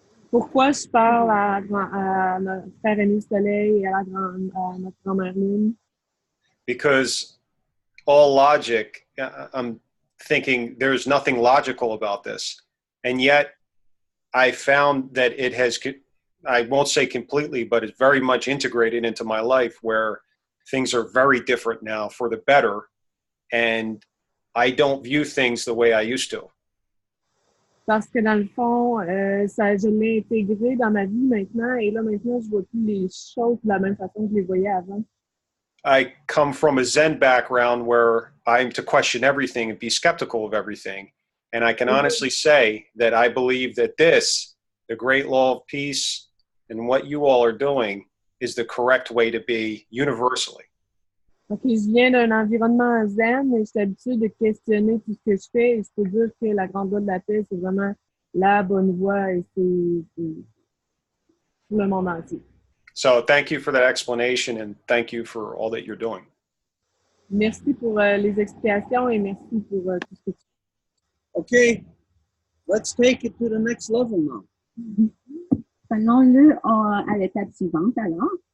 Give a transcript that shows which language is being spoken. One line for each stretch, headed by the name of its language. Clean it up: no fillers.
French: Pourquoi je parle à notre frère aîné Soleil et à notre grand-mère Lune?
English: Because all logic, I'm thinking there's nothing logical about this. And yet I found that it has, I won't say completely, but it's very much integrated into my life where things are very different now for the better. And I don't view things the way I used to.
French: Parce que dans le fond, je l'ai intégré dans ma vie maintenant. Et là, maintenant, je vois plus les choses de la même façon que je les voyais avant.
English: I come from a Zen background where I'm to question everything and be skeptical of everything. And I can honestly say that I believe that this, the great law of peace, and what you all are doing is the correct way to be universally.
French: Ok, je viens d'un environnement zen et je suis habituée de questionner tout ce que je fais. Et je peux dire que la Grande Voie de la Paix, c'est vraiment la bonne voie et c'est pour le monde entier.
English: So thank you for that explanation and thank you for all that you're doing.
French: Merci pour les explications et merci pour tout ce que tu fais.
English: Okay, let's take it to the next level now.
French: Prenons-le à l'étape suivante alors.